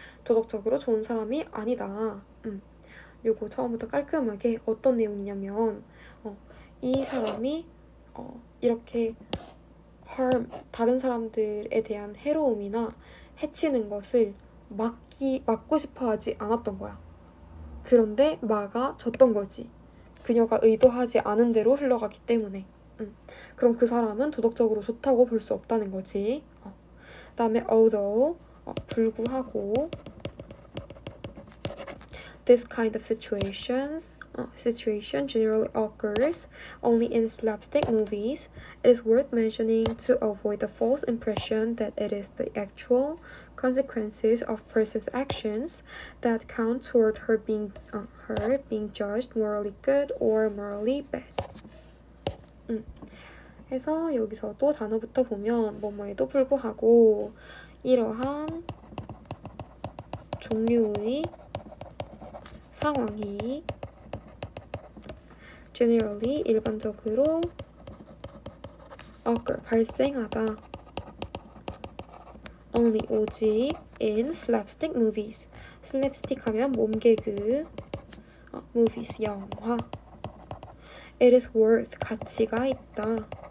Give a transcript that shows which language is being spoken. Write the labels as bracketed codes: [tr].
[ko] 도덕적으로 좋은 사람이 아니다. 요거 처음부터 깔끔하게 어떤 내용이냐면 이 사람이 이렇게 다른 사람들에 대한 해로움이나 해치는 것을 막고 싶어 하지 않았던 거야. 그런데 막아졌던 거지. 그녀가 의도하지 않은 대로 흘러가기 때문에. 그럼 그 사람은 도덕적으로 좋다고 볼 수 없다는 거지. 그다음에 [en] although [ko] 불구하고 [en] this kind of situation generally occurs only in slapstick movies. It is worth mentioning to avoid the false impression that it is the actual consequences of person's actions that count toward her being judged morally good or morally bad. [ko] 해서 여기서도 단어부터 보면 뭐뭐에도 불구하고 이러한 종류의 상황이 generally 일반적으로 occur 발생하다. [en] only [ko] 오직 [en] in slapstick movies. [ko] slapstick 하면 몸개그 movies 영화. [en] It is worth [ko] 가치가 있다.